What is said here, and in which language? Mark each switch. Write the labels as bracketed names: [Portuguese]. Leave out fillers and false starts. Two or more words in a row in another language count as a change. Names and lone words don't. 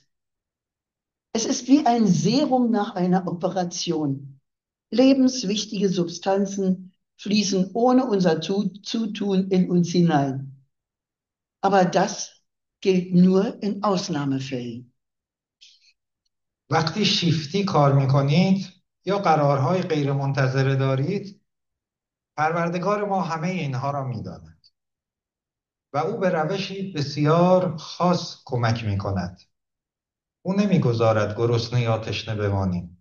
[German] Es ist wie ein Serum nach einer Operation. Lebenswichtige Substanzen fließen ohne unser Zutun in uns hinein. Aber das gilt nur in Ausnahmefällen. [Persian] وقتی شیفتی کار میکنید یا قرارهای غیر منتظره دارید، پروردگار ما همه اینها را میداند و او به روشی بسیار خاص کمک میکند. او نمیگذارد گرسنه یا تشنه بمانیم.